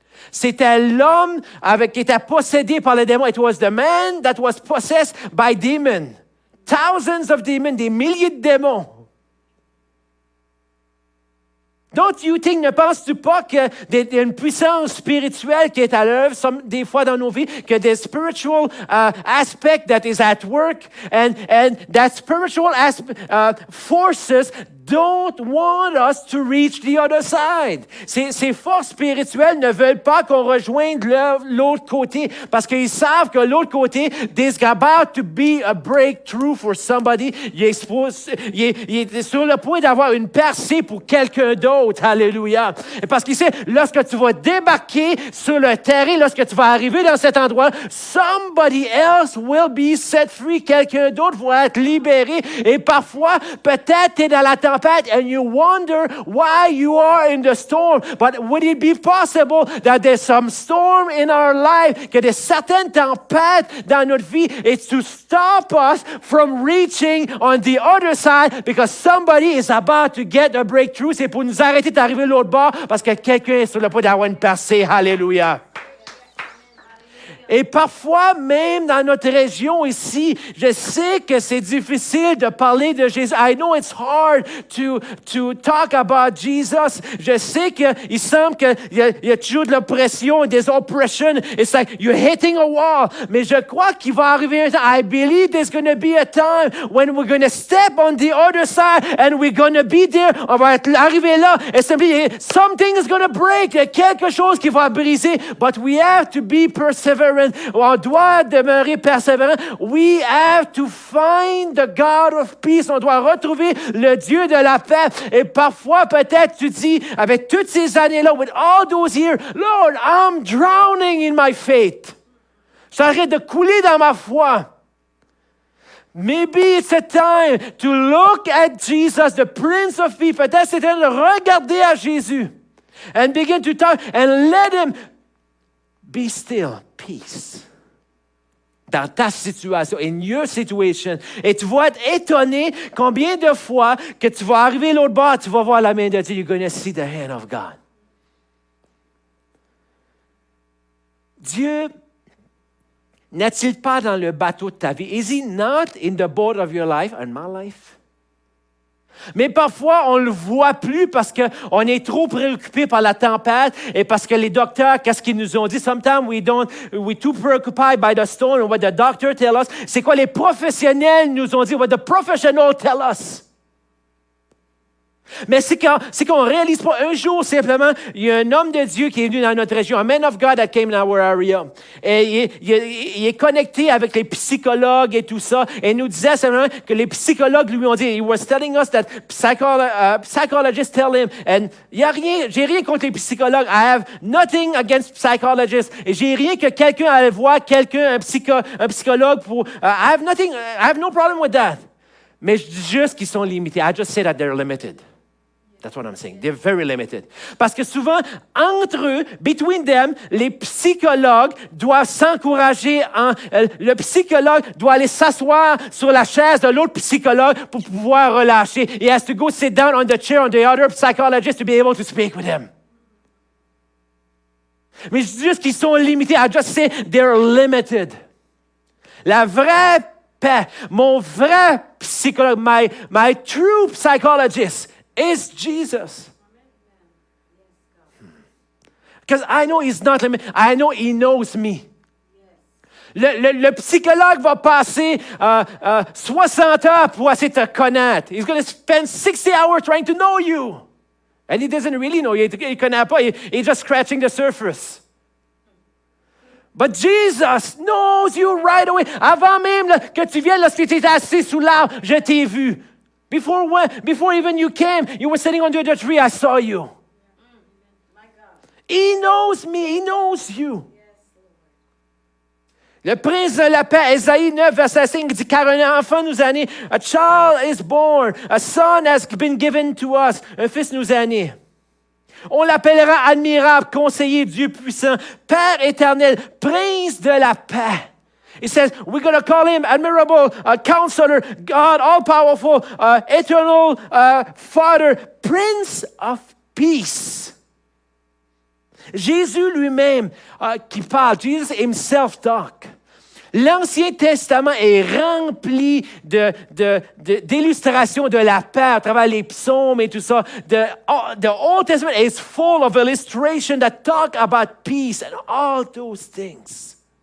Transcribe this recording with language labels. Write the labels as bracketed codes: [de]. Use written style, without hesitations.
[fr] C'était l'homme qui était possédé par les démons. [en] It was the man that was possessed by demons. Thousands of demons, [fr] des milliers de démons. [en] Don't you think, [fr] ne penses-tu pas qu'il y a une puissance spirituelle qui est à l'œuvre des fois dans nos vies, que des [en] spiritual aspect that is at work, and that spiritual forces don't want us to reach the other side. [fr] Ces forces spirituelles ne veulent pas qu'on rejoigne l'autre côté parce qu'ils savent que l'autre côté, [en] there's about to be a breakthrough for somebody. [fr] Il est sur le point d'avoir une percée pour quelqu'un d'autre. Alléluia. Parce qu'il sait, lorsque tu vas débarquer sur le terrain, lorsque tu vas arriver dans cet endroit, [en] somebody else will be set free. [fr] Quelqu'un d'autre va être libéré. Et parfois, peut-être tu es dans la tempête [en] and you wonder why you are in the storm. But would it be possible that there's some storm in our life, [fr] que des certaines tempêtes dans notre vie, [en] it's to stop us from reaching on the other side because somebody is about to get a breakthrough. [fr] C'est pour nous arrêter d'arriver de l'autre bord parce que quelqu'un est sur le point d'avoir une percée. Alléluia. Et parfois, même dans notre région ici, je sais que c'est difficile de parler de Jésus. [en] I know it's hard to talk about Jesus. [fr] Je sais qu'il semble qu'il y a toujours de l'oppression, des oppressions. [en] It's like you're hitting a wall. [fr] Mais je crois qu'il va arriver un temps. [en] I believe there's going to be a time when we're going to step on the other side and we're going to be there. [fr] On va arriver là et [en] something is going to break. [fr] Il y a quelque chose qui va briser. [en] But we have to be perseverant. [fr] On doit demeurer persévérant. [en] We have to find the God of peace. [fr] On doit retrouver le Dieu de la paix. Et parfois, peut-être, tu dis, avec toutes ces années-là, [en] with all those years, Lord, I'm drowning in my faith. [fr] J'arrête de couler dans ma foi. [en] Maybe it's a time to look at Jesus, the Prince of Peace. [fr] Peut-être c'est temps de regarder à Jésus. [en] And begin to talk and let him be still. Peace. [fr] Dans ta situation, [en] in your situation. [fr] Et tu vas être étonné combien de fois que tu vas arriver l'autre bord, tu vas voir la main de Dieu. [en] You're going to see the hand of God. [fr] Dieu n'est-il pas dans le bateau de ta vie? [en] Is he not in the boat of your life and my life? [fr] Mais parfois, on ne le voit plus parce qu'on est trop préoccupé par la tempête et parce que les docteurs, qu'est-ce qu'ils nous ont dit? [en] Sometimes we're too preoccupied by the storm and what the doctor tell us. [fr] C'est quoi les professionnels nous ont dit? [en] What the professionals tell us. [fr] Mais c'est qu'on ne réalise pas. Un jour, simplement, il y a un homme de Dieu qui est venu dans notre région, un [en] man of God that came in our area. [fr] Et il est connecté avec les psychologues et tout ça. Et il nous disait simplement que les psychologues lui ont dit, [en] he was telling us that psychologists tell him, and [fr] j'ai rien contre les psychologues. [en] I have nothing against psychologists. [fr] Et j'ai rien que quelqu'un allait voir un psychologue pour, [en] I have no problem with that. [fr] Mais je dis juste qu'ils sont limités. [en] I just say that they're limited. That's what I'm saying. They're very limited. [fr] Parce que souvent, entre eux, [en] between them, [fr] les psychologues doivent s'encourager. Le psychologue doit aller s'asseoir sur la chaise de l'autre psychologue pour pouvoir relâcher. [en] He has to go sit down on the chair on the other psychologist to be able to speak with him. [fr] Mais je dis juste qu'ils sont limités. [en] I just say they're limited. [fr] La vraie paix, mon vrai psychologue, [en] my true psychologist, is Jesus. Because I know he's not limited. I know he knows me. [fr] Le psychologue va passer 60 heures pour essayer de te connaître. [en] He's going to spend 60 hours trying to know you. And he doesn't really know you. [fr] Il ne connaît pas. [en] He's just scratching the surface. But Jesus knows you right away. [fr] Avant même que tu viennes, lorsque tu étais assis sous l'arbre, je t'ai vu. [en] Before even you came, you were sitting under the tree, I saw you. He knows me, he knows you. [fr] Le prince de la paix, Ésaïe 9, verset 5, dit, car un enfant nous est né, [en] a child is born, a son has been given to us, [fr] un fils nous est né. On l'appellera admirable, conseiller, Dieu puissant, Père éternel, prince de la paix. [en] It says, we're going to call him admirable, counselor, God, all-powerful, eternal Father, Prince of Peace. [fr] Jésus lui-même qui parle, [en] Jesus himself talk. [fr] L'Ancien Testament est rempli d'illustrations de la paix à travers les psaumes et tout ça. [en] The Old Testament is full of illustrations that talk about peace and all those things.